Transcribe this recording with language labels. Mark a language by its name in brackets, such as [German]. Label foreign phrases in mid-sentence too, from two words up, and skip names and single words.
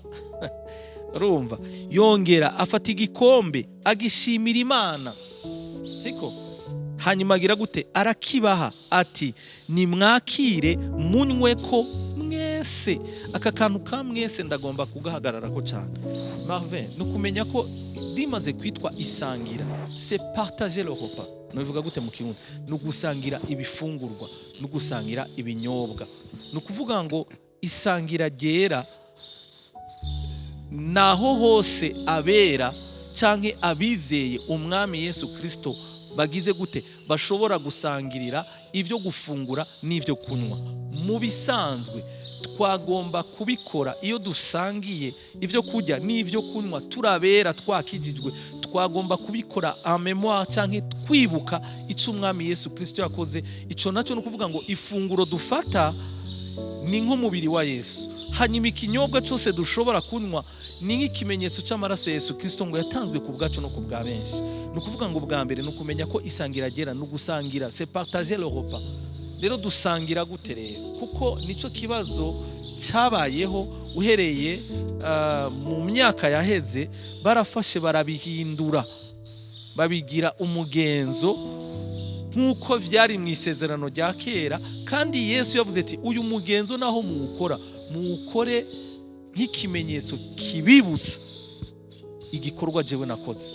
[Rundi] Urumva yongera afata igikombe agishimira Imana. Siko hanyuma agira gute? Arakibaha ati nimwakire munywe ko mwese. Aka kantu ka mwese ndagomba kugahagarara ko cyane. Marvin, nukumenya ko rimaze kwitwa isangira, [French] c'est partager le repas. [Rundi] Nuvuga gute mu Kirundi? Nugusangira ibifungurwa, nugusangira ibinyobwa. Nukuvuga ngo Isangira Ryera naho hose abera canke abizeye umwami Yesu Kristo bagize gute? Bashobora gusangirira ivyo gufungura n'ivyo kunywa. Mu bisanzwe twagomba kubikora iyo dusangiye ivyo kurya n'ivyo kunywa turabera twakijijwe, twagomba kubikora [French] en mémoire [Rundi] canke twibuka ico umwami Yesu Kristo yakoze. Ico naco no kuvuga ngo ifunguro dufata ni nk'umubiri wa Yesu, hanyuma ikinyobwa cyose dushobora kunywa ni nk'ikimenyetso cy'amaraso Yesu Kristo ngo yatanzwe ku bwacu no ku bwa benshi. No kuvuga ngo bwa mbere no kumenya ko Isangira Ryera no gusangira, [French] c'est partager le repas. [Rundi] Rero dusangira gute rero? Kuko nico kibazo cyabayeho uhereye mu myaka yaheze, barafashe barabihindura babigira umugenzo nk'uko vyari mu isezerano rya kera, kandi Yesu yavuze ati uyu mugenzo naho muwukore nk'ikimenyetso kibibutsa igikorwa jewe nakoze.